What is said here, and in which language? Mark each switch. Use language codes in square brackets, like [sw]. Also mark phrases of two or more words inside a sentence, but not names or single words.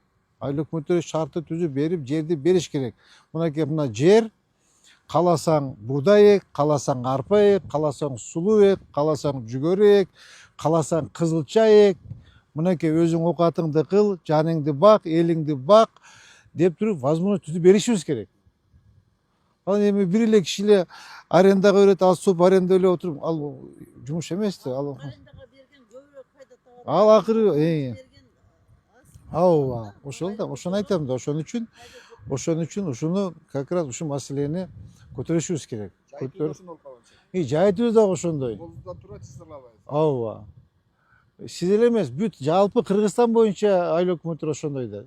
[ky] Айлык өкмөттөргө шартты түзүп берип, жерди бериш керек. Мына жер, кааласаң буудай эк, кааласаң арпа эк, кааласаң сулуу эк, кааласаң жүгөрү эк, кааласаң кызылча эк. Мынакей өзүң окатыңды кыл, жаныңды бак, элиңди бак деп туруп возможность түзүп беришибиз керек. Ал эми бир эле киши эле арендага берет, ал суп аренда эле отуруп, ал жумуш эмес да. [kk] Арендаға берген көбірек пайда табады. [ky] Ал акыры ооба, ошол да, ошону айтам да, ошон үчүн ушуну [ru] как раз [ky] ушу маселени көтөрүшүбүз керек. Жайытыбыз дагы ошондой. Колубуздан тура чыжырлабайбыз. Ооба. Сиз эле эмес, бүт жалпы Кыргызстан боюнча айлык өкмөттөр ошондой да.